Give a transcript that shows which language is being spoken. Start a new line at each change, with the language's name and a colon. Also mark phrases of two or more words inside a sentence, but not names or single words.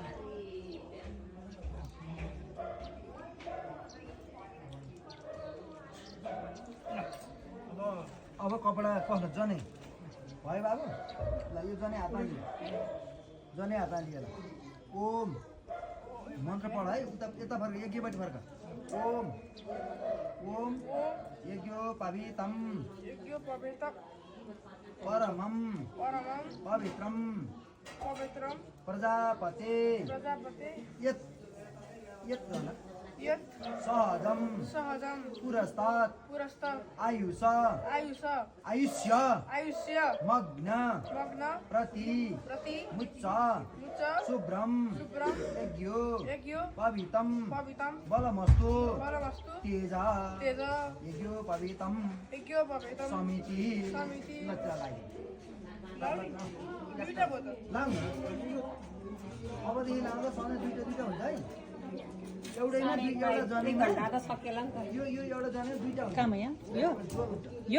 Nepali: अब कपडा कस्तो जनै भयो बाबु ल यो जनै हातमा लियो जनै हातमा लिएर ओम मन्त्र पढ है उता यता फर्क यज्ञपट्टि फर्क
Sanskrit: ओम ओम यज्ञो पवित्रम परमं पवित्रम प्रजापते यत् यत् सहजम पुरस्तात् आयुष्य मग्न प्रति मुच्च शुभ्रम यज्ञो पवित्रम बलमस्तु तेजा यज्ञो पवित्रम समिति
Nepali: अबदेखि लाउँदा सधैँ दुईटा हुन्छ है एउटैमा एउटा जनेमा यो एउटा जने दुईटा हुन्छ कहाँ यहाँ यो